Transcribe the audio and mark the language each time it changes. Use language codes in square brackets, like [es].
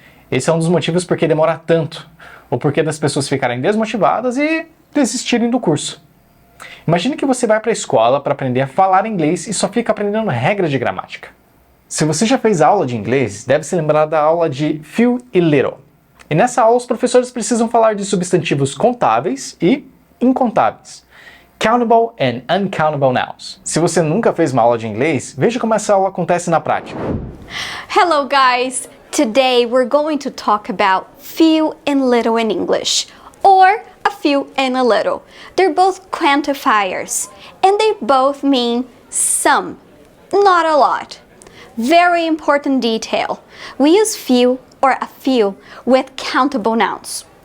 [pt] Esse é um dos motivos por que demora tanto, ou porque das pessoas ficarem desmotivadas e desistirem do curso. Imagine que você vai para a escola para aprender a falar inglês e só fica aprendendo regras de gramática. Se você já fez aula de inglês, deve se lembrar da aula de few e little. E nessa aula os professores precisam falar de substantivos contáveis e incontáveis. [en] Countable and uncountable nouns. [pt] Se você nunca fez uma aula de inglês, veja como essa aula acontece na prática. [en] Hello guys! Today we're going to talk about few and little in English, or a few and a little. They're both quantifiers, and they both mean some, not a lot. Very important detail. We use few or a few with countable nouns.